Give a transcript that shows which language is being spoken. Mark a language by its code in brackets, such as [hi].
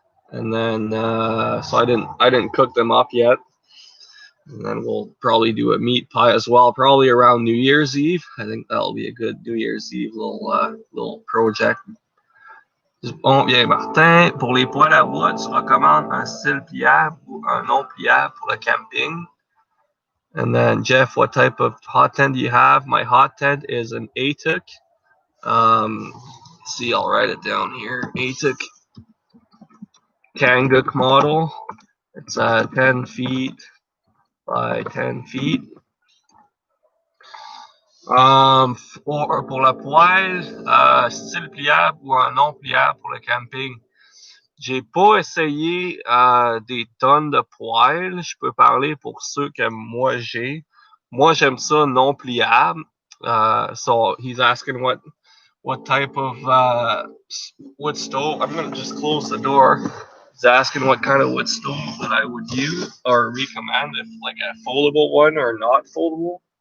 [en] And then so I didn't cook them up yet. And then we'll probably do a meat pie as well, probably around New Year's Eve. I think that'll be a good New Year's Eve little project. [fr] Bon, bien, Martin. Pour les poêles à bois, tu recommandes un style pliable ou un non pliable pour le camping? [en] And then, Jeff, what type of hot tent do you have? My hot tent is an ATIC. See, I'll write it down here. ATIC Kanguk model. It's 10 feet by 10 feet. [fr] Pour la poêle, style pliable ou un non pliable pour le camping? J'ai pas essayé des tonnes de poêles. Je peux parler pour ceux que moi j'ai. Moi, j'aime ça non pliable. [en] So he's asking what type of wood stove. I'm gonna just close the door. He's asking what kind of wood stove that I would use or recommend, if like a foldable one or not foldable.